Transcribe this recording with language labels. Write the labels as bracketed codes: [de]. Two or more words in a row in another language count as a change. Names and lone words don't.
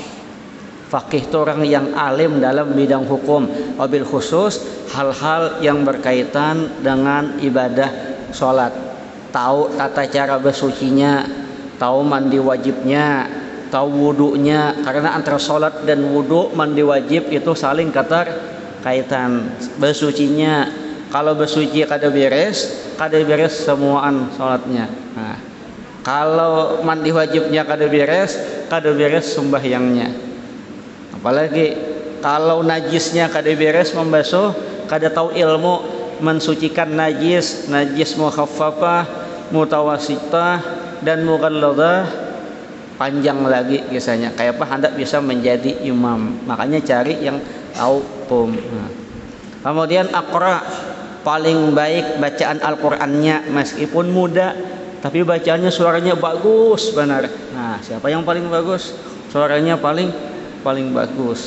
[id] Faqih itu orang yang alim dalam bidang hukum, [ar] وبالخصوص [id] hal-hal yang berkaitan dengan ibadah sholat. Tahu tata cara bersucinya, tahu mandi wajibnya, tahu wudunya. Karena antara sholat dan wudu, mandi wajib itu saling kaitan. Bersucinya, kalau bersuci kada beres semuaan sholatnya. Nah, kalau mandi wajibnya kada beres sembahyangnya. Apalagi kalau najisnya kada beres membasuh, kada tahu ilmu mensucikan najis mukhaffafah, mutawasitah dan mughalladah, panjang lagi kisahnya. Kayak apa hendak bisa menjadi imam. Makanya cari yang tahu hukum. Nah. Kemudian aqra, paling baik bacaan Al-Qur'annya meskipun muda, tapi bacaannya suaranya bagus benar. Nah, siapa yang paling bagus? Suaranya paling bagus.